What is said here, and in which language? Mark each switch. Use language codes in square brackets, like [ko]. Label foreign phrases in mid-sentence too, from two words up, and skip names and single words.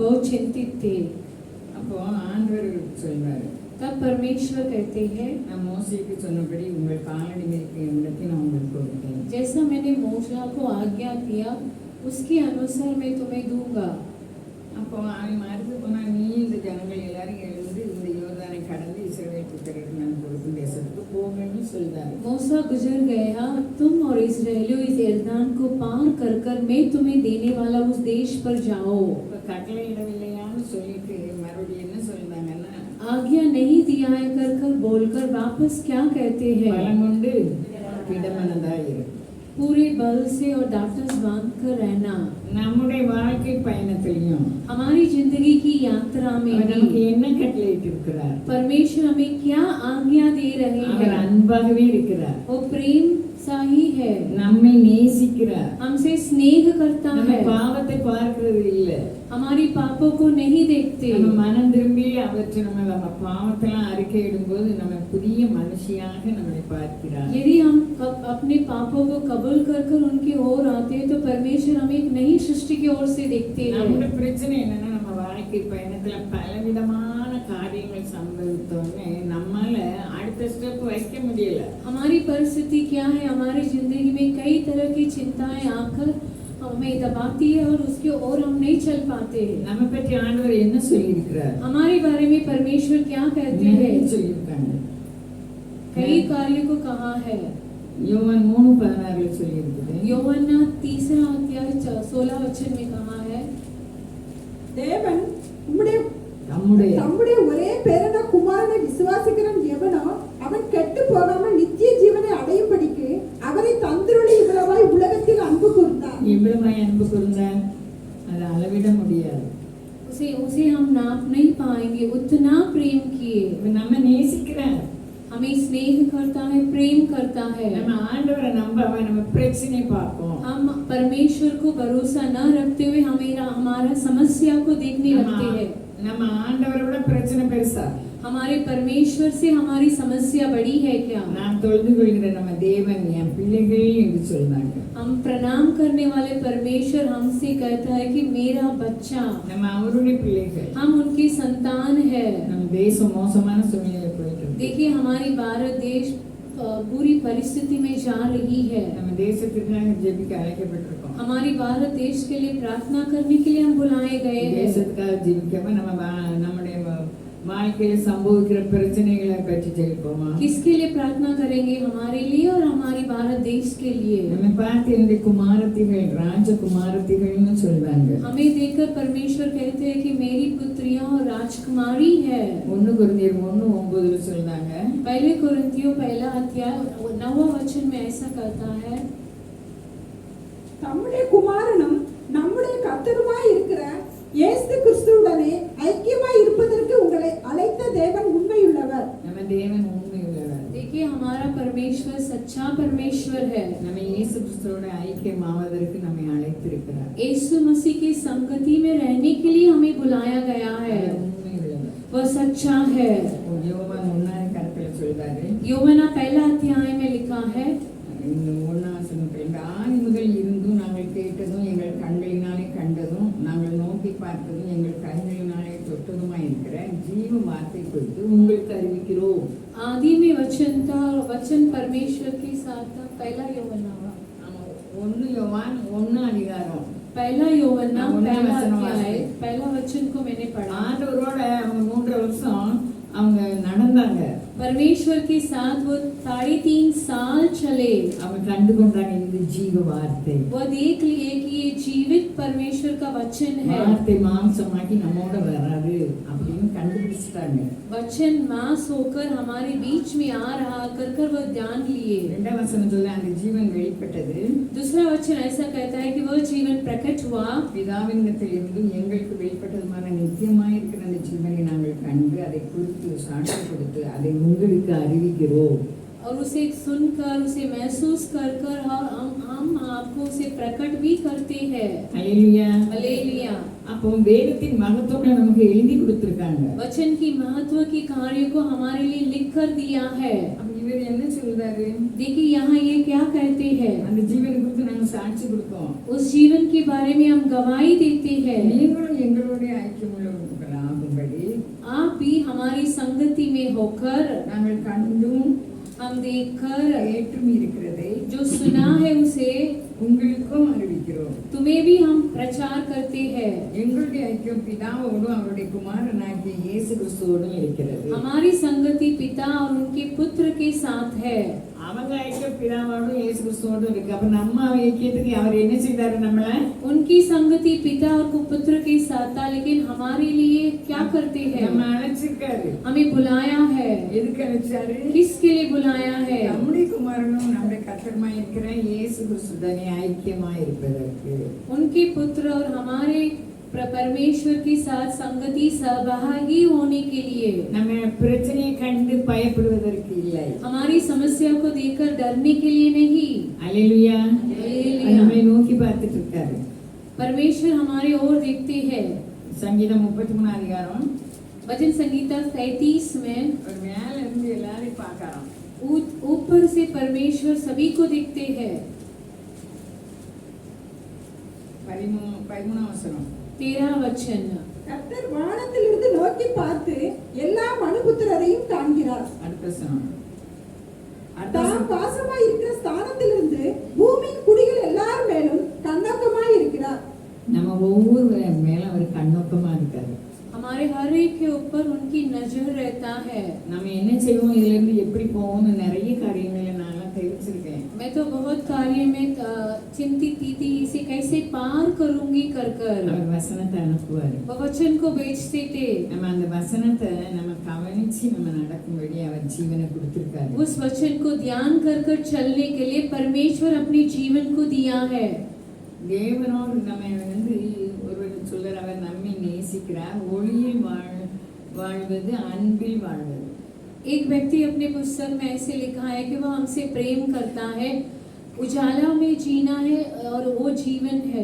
[hi] चिंतित थे। [ta] அப்போ ஆண்டவர் சொல்றாரு, [hi] तब परमेश्वर कहते हैं, [ta] நான் மோசேக்கு சொன்னபடி உங்கள் காலடி மிதிக்கும் இடத்தை நான் உங்களுக்கு கொடுத்தேன். [hi] जैसा मैंने मूसा को आज्ञा दिया उसके अनुसार मैं तुम्हें दूंगा। [ta] அப்போ அவன் மறுத்து போனா, நீ இந்த ஜனங்கள் எல்லாரும் எழுந்து இந்த யோர்தானை கடந்து இஸ்ரவேல் புத்திரருக்கு நான் கொடுக்கும் தேசத்துக்கு போங்கன்னு சொல்றாரு. [hi] मूसा गुजर गया, तुम और इस्राएलियों इस यरदान को पार कर कर मैं तुम्हें देने वाला उस देश पर जाओ। [ta] இப்போ கட்டளை இடவில்லையான்னு சொல்லிட்டு மறுபடியும் என்ன சொல்றாங்கன்னா, [hi] आज्ञा नहीं दिया है कर कर बोलकर वापस क्या कहते हैं, [ta] பலம் கொண்டு திடமனதா இரு. [hi] पूरे बल से और डाटस बांध कर रहना। [ta] நம்முடைய வாழ்க்கை பயணத்திலையும் [hi] हमारी जिंदगी की यात्रा में [ta] அவர் நமக்கு [hi] भी [ta] என்ன கட்டளையிட்டு இருக்கிறார்? [hi] परमेश्वर हमें क्या आज्ञा दे रहे [ta] அவர் [hi] हैं। [ta] அன்பாகவே இருக்கிறார், [hi] वो प्रेम सा ही है, [ta] நம்மை நேசிக்கிறார். [hi] हमसे स्नेह करता [ta] நம்ம [hi] है, [ta] பாவத்தை பார்க்கிறது இல்ல, [hi] हमारी पापों को नहीं देखते। [ta] நம்ம மனம் திரும்பி அவற்றை நம்ம பாவத்தெல்லாம் அறிக்கையிடும்போது நம்ம புதிய மனுஷியாக நம்மை பார்க்கிறார். [hi] यदि हम अपने पापों को कबूल कर कर उनकी ओर आते हैं तो परमेश्वर हमें एक नई सृष्टि की ओर से देखते [ta] நம்மளோட [hi] हैं। [ta] பிரச்சனை என்னன்னா, நம்ம வாழ்க்கை பயணத்துல பலவிதமான காரியங்கள் சம்பவித்தோடனே நம்மால அடுத்த ஸ்டெப் வைக்க முடியல. [hi] हमारी परिस्थिति क्या है, हमारी जिंदगी में कई तरह की चिंताएं आकर हमें दबाती है और उसके ओर हम नहीं चल पाते हैं। [ta] நம்ம பற்றி ஆண்டவர் என்ன சொல்லியிருக்கிறார்? [hi] हमारे बारे में परमेश्वर क्या कहते [ta] நிறைய [hi] हैं, [ta] சொல்லியிருக்காங்க. [hi] कई कार्यों को कहा है। [ta] யோவான் 3:16 சொல்லியிருக்குது. [hi] யோவாना 3 अध्याय 16 वचन में कहा है, [ta] தேவன் உம்முடைய நம்முடைய தம்முடைய ஒரே பேரான குமாரனை விசுவாசிக்கிறவன் எவனோ அவன் கெட்டு போகாமல் நித்திய ஜீவனை அடையும்படிக்கு அவரை தந்தருளி இவ்வளவாய் உலகத்தில் அன்பு கூர்ந்தார். எவ்வளவாய் அன்பு கூர்ந்தார்? அதை அளவிட முடியாது. [hi] उसे हम नाप नहीं पाएंगे, उतना प्रेम किए। [ta] இவர் நம்ம நேசிக்கிறார், [hi] हमें स्नेह करता है, प्रेम करता है। [ta] நம்ம ஆண்டவரை நம்பாம நம்ம பிரச்சனை பார்ப்போம். [hi] हम परमेश्वर को भरोसा न रखते हुए हमारा समस्या को देखने लगते हैं। [ta] நம்ம ஆண்டவரோட பிரச்சனை பெருசா? [hi] हमारे परमेश्वर से हमारी समस्या बड़ी है क्या? [ta] நாம் தொழுது கொள்கிற நம்ம தேவன் என் பிள்ளைகள் என்று சொல்றாங்க. [hi] हम प्रणाम करने वाले परमेश्वर हमसे कहता है कि मेरा बच्चा, [ta] நம்ம அவருடைய பிள்ளைகள். [hi] हम उनकी संतान है। [ta] நம்ம தேசம் மோசமான சூழ்நிலையில போயிட்டு இருக்கு. [hi] देखिए हमारी भारत देश बुरी परिस्थिति में जा रही है। [ta] நம்ம தேசத்துக்காக ஜெபிக்க அழைக்கப்பட்டிருக்கோம். [hi] हमारी भारत देश के लिए प्रार्थना करने के लिए हम बुलाए गए हैं। [ta] தேசத்துக்காக ஜெபிக்காம நம்முடைய வாழ்க்கையில சம்பவிக்கிற பிரச்சனைகளை பற்றி ஜெபிப்போமா? [hi] किसके लिए प्रार्थना करेंगे? हमारे लिए और हमारी भारत देश के लिए। [ta] நம்ம பார்த்து இந்த குமாரத்திகள் ராஜகுமாரத்திகள்னு சொல்றாங்க. [hi] हमें देखकर परमेश्वर कहते हैं कि मेरी पुत्रियां और राजकुमारी है। [ta] 1 கொரிந்தியர் 1:9 சொல்றாங்க. [hi] पहले कोरिन्थियों 1 अध्याय 9 वचन में ऐसा कहता है, [ta] தம்முடைய குமாரனும் நம்முடைய கர்த்தருமாய் இருக்கிற இயேசு கிறிஸ்துவுடனே ஐக்கியமாய் இருப்பதற்கு உங்களை அழைத்த தேவன் உண்மையுள்ளவர். நம்ம தேவன் உண்மையுள்ளவர். [hi] देखिए हमारा परमेश्वर सच्चा परमेश्वर है। [ta] நம்ம இயேசு கிறிஸ்துவோட ஐக்கியமாவதற்கு நம்மை அழைத்திருக்கிறார். [hi] यीशु मसीह की संगति में रहने के लिए हमें बुलाया गया है। [ta] அவர் உண்மையுள்ளவர். [hi] वह सच्चा है। [ta] யோவான் 1:10 சொல்றாரு. [hi] யோவாना 1 अध्याय में लिखा है, [ta] இந்த 1 ஆதி முதல் இருந்தும் நாங்கள் கேட்டதும் எங்கள் கண்களினாலே கண்டதும் நாங்கள் நோக்கி பார்த்ததும் எங்கள் கைகளினாலே தொட்டதுமாய் இருக்கிற ஜீவ வார்த்தை குறித்து உங்களுக்கு அறிவிக்கிறோம். [hi] आदि में वचन था और वचन परमेश्वर के साथ था। [ta] 1 யோவானா 1 யோவான் 1 அதிகாரம் 1 யோவாना நான் 1 வசனம் [hi] अध्याय [ta] வாசிக்கிறேன். [hi] 1 वचन को मैंने पढ़ा। [ta] ஆண்டவரோட அவங்க 3 வருஷம் அவங்க நடந்தாங்க. [hi] परमेश्वर के साथ वो 3.5 साल चले। [ta] அவங்க கண்டு கொண்டாங்க இந்த ஜீவ வார்த்தை. [hi] वो देख लिए कि ये जीवित परमेश्वर का वचन है। [ta] வார்த்தை மாம்சமாக்கி நம்மோட வராது அப்படின்னு கண்டுபிடிச்சிட்டாங்க. [hi] वचन मांस होकर हमारे बीच में आ रहा कर वो जान लिए। [ta] 2 வசனம் சொல்ல அந்த ஜீவன் வெளிப்பட்டது. [hi] दूसरा वचन ऐसा कहता है कि वो जीवन प्रकट हुआ। [ta] பிதாவினிடத்திலிருந்து எங்களுக்கு வெளிப்பட்டதுமான நித்தியமாயிருக்கிற அந்த ஜீவனை நாங்கள் கண்டு அதை குறித்து சாட்சி கொடுத்து அதை உங்களுக்கு அறிவிக்கிறோம். [hi] और उसे सुनकर उसे महसूस कर कर हम आपको उसे प्रकट भी करते हैं। [ta] அல்லேலூயா. [hi] हालेलुया। [ta] அப்போ வேதத்தின் மகத்துவத்தை நமக்கு எழுதி கொடுத்திருக்காங்க. [hi] वचन की महत्व की कार्य को हमारे लिए लिख कर दिया है। [ta] அப்ப இவர் என்ன சொல்றாரு? [hi] देखिए यहाँ ये क्या कहते हैं, [ta] அந்த ஜீவனை குறித்து நாங்க சாட்சி கொடுப்போம். [hi] उस जीवन के बारे में हम गवाही देते हैं। [ta] நீங்களும் எங்களோட ஐக்கியமுள்ளவர்களாகும்படி [hi] आप भी हमारी संगति में होकर [ta] நாங்கள் கண்டும் [hi] हम देखकर [ta] ஏற்றும் இருக்கிறதை [hi] जो सुना है उसे [ta] உங்களுக்கும் அறிவிக்கிறோம். [hi] तुम्हें भी हम प्रचार करते हैं। [ta] எங்களுடைய ஐக்கியம் பிதாவோடும் அவருடைய குமாரனாகிய இயேசு கிறிஸ்துவோடும் இருக்கிறது. [hi] हमारी संगति पिता और उनके पुत्र के साथ है। [ta] அவங்க ஐக்கியம் பிதாவோடும் இயேசு கிறிஸ்துவோடும் இருக்கு. அப்ப நம்ம ஐக்கியத்துக்கு அவர் என்ன செய்தாரு? நம்மள [hi] उनकी संगति पिता और पुत्र के साथ था, लेकिन हमारे लिए क्या करते हैं, [ta] நம்ம அழைச்சிருக்காரு. [hi] हमें बुलाया है। [ta] எதுக்கு அழைச்சாரு? [hi] किसके लिए बुलाया है? [ta] நம்முடைய குமாரனும் நம்முடைய கர்த்தருமாய் இருக்கிற இயேசு கிறிஸ்துவுடனே ஐக்கியமாய் இருப்பதற்கு. [hi] उनके पुत्र और हमारे परमेश्वर के साथ संगति सहभागी होने के लिए, [ta] நம்ம பிரச்சனையை கண்டு பயப்படுவதற்கு இல்லை. [hi] हमारी समस्या को देखकर डरने के लिए नहीं। [ta] அல்லேலூயா. [hi] हालेलुया। [ta] நம்மை நோக்கி பார்த்துட்டு இருக்காரு. [hi] परमेश्वर हमारे ओर देखते हैं। [ta] சங்கீதம் 33 அதிகாரம் [hi] वचन संगीता 33 में [ta] ஒரு மேல இருந்து எல்லாரையும் பார்க்கறான். [hi] ऊपर से परमेश्वर सभी को देखते हैं। [ta] 13 வசனம். [hi] 13 वचन। [ta] கர்த்தர் வானத்திலிருந்து நோக்கி பார்த்து எல்லா மனுபுத்திரரையும் காண்கிறார். அடுத்த வசனம். தாம் வாசமாய் இருக்கிற ஸ்தானத்திலிருந்து பூமியின் குடிகள் எல்லார் மேலும் கண்ணோக்கமாய் இருக்கிறார். நம்ம ஒவ்வொரு மேல ஒரு கண்ணோக்கமா இருக்காரு. [hi] हमारे हर एक के ऊपर उनकी नजर रहता है। [ta] நம்ம என்ன செய்வோம், இதுல இருந்து எப்படி போவோம்னு நிறைய காரியங்களை நான் தெரிவிச்சிருக்கேன். [hi] मैं तो बहुत कार्य में चिंतित थी, इसे कैसे पार करूंगी कर कर। [ta] அவர் வசனத்தை அனுப்புவாரு. [hi] वो वचन को बेचते थे। [ta] நம்ம அந்த வசனத்தை நம்ம கவனிச்சு நம்ம நடக்கும்படி அவர் ஜீவனை கொடுத்திருக்காரு. [hi] उस वचन को ध्यान कर कर चलने के लिए परमेश्वर अपने जीवन को दिया है। [ta] தேவனோடு நம்ம வந்து ஒருவர் சொல்றார், அவர் நம்மை நேசிக்கிறார், ஒளியில் வாழ்வது அன்பில் வாழ்வது. [hi] एक व्यक्ति अपने पुस्तक में ऐसे लिखा है कि वह हमसे प्रेम करता है, उजाला में जीना है और वो जीवन है।